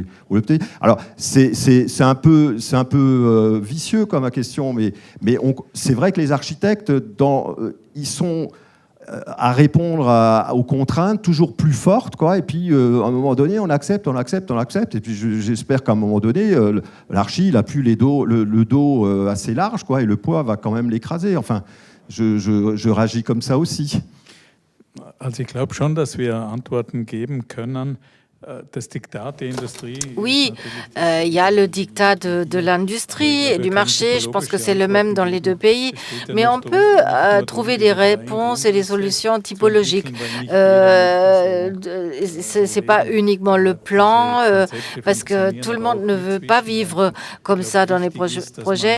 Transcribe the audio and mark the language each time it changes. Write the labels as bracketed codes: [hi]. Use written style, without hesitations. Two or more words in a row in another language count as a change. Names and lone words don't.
[fr] Alors c'est un peu vicieux comme question, mais c'est vrai que les architectes ils sont à répondre aux contraintes toujours plus fortes, quoi. Et puis à un moment donné on accepte. Et puis j'espère qu'à un moment donné l'archi il a plus le dos assez large, quoi, et le poids va quand même l'écraser. Enfin, je réagis comme ça aussi. [de] Also ich glaube schon, dass wir Antworten geben können. Das Diktat der Industrie. [fr] Oui, il y a le diktat de l'industrie et du marché. Je pense que c'est le même dans les deux pays. Mais on peut trouver des réponses et des solutions typologiques. C'est pas uniquement le plan, parce que tout le monde ne veut pas vivre comme ça dans les projets.